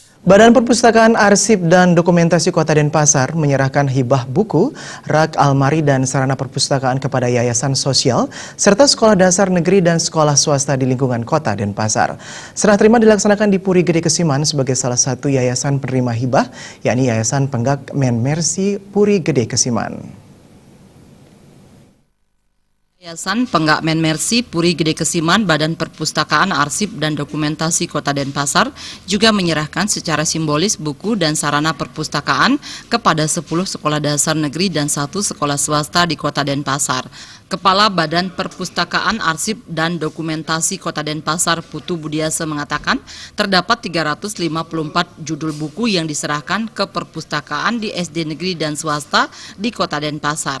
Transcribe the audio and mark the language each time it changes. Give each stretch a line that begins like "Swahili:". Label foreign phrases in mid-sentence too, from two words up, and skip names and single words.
Indonesian: Badan Perpustakaan Arsip dan Dokumentasi Kota Denpasar menyerahkan hibah buku, rak, almari, dan sarana perpustakaan kepada yayasan sosial serta sekolah dasar negeri dan sekolah swasta di lingkungan Kota Denpasar. Serah terima dilaksanakan di Puri Gede Kesiman sebagai salah satu yayasan penerima hibah, yakni Yayasan Penggak Men Mercy Puri Gede Kesiman. Yayasan Penggak Men Mercy Puri Gede Kesiman, Badan Perpustakaan Arsip dan Dokumentasi Kota Denpasar juga menyerahkan secara simbolis buku dan sarana perpustakaan kepada 10 sekolah dasar negeri dan 1 sekolah swasta di Kota Denpasar. Kepala Badan Perpustakaan Arsip dan Dokumentasi Kota Denpasar Putu Budiasa mengatakan terdapat 354 judul buku yang diserahkan ke perpustakaan di SD negeri dan swasta di Kota Denpasar.